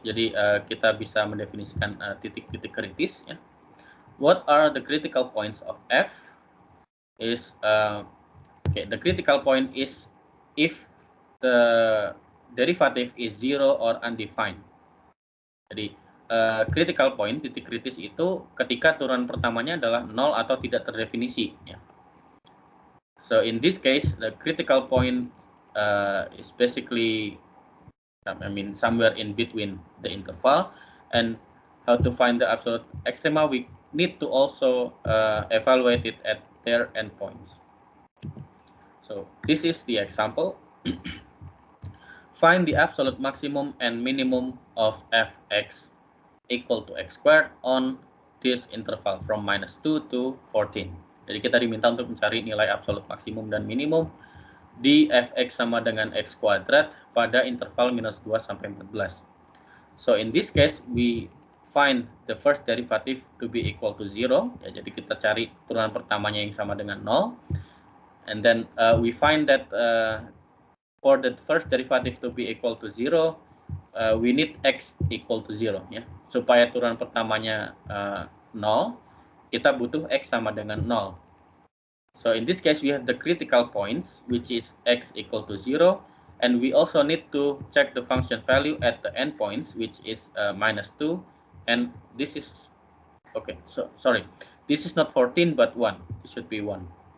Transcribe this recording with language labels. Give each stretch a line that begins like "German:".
Indonesian: Jadi kita bisa mendefinisikan titik-titik kritis ya.
English: What are the critical points of f? Is okay, the critical point is if the derivative is 0 or undefined.
Indonesian: Jadi critical point, titik kritis itu ketika turunan pertamanya adalah 0 atau tidak terdefinisi ya.
English: So in this case the critical point is basically somewhere in between the interval, and how to find the absolute extrema we need to also evaluate it at their endpoints. So this is the example. Find the absolute maximum and minimum of fx equal to x squared on this interval from -2 to 14.
Indonesian: Jadi kita diminta untuk mencari nilai absolut maksimum dan minimum di fx sama dengan x kuadrat pada interval -2 sampai 14.
English: So in this case we find the first derivative to be equal to 0.
Indonesian: Ya, jadi kita cari turunan pertamanya yang sama dengan 0.
English: And then we find that for the first derivative to be equal to 0, we need x equal to 0 ya.
Indonesian: Supaya turunan pertamanya 0, kita butuh x sama dengan 0.
English: So in this case, we have the critical points, which is x equal to 0. And we also need to check the function value at the endpoints, which is -2. And this is, okay, so sorry, this is not 14, but 1. It should be 1.